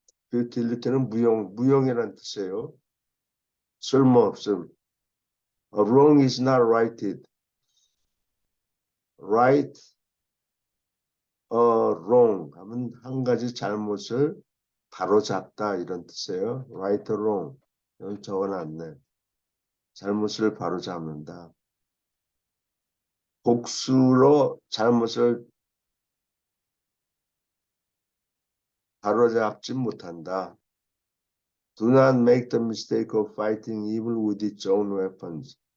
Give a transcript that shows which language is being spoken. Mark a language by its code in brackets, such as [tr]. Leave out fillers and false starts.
[ko] futility는 무용이라는 뜻이에요. 쓸모없음. [en] A wrong is not righted. Right [ko] wrong 하면 한 가지 잘못을 바로잡다 이런 뜻이에요. [en] right or wrong. [ko] 여기 적어놨네. 잘못을 바로잡는다. 복수로 잘못을 바로잡지 못한다. [en] Do not make the mistake of fighting evil with its own weapons.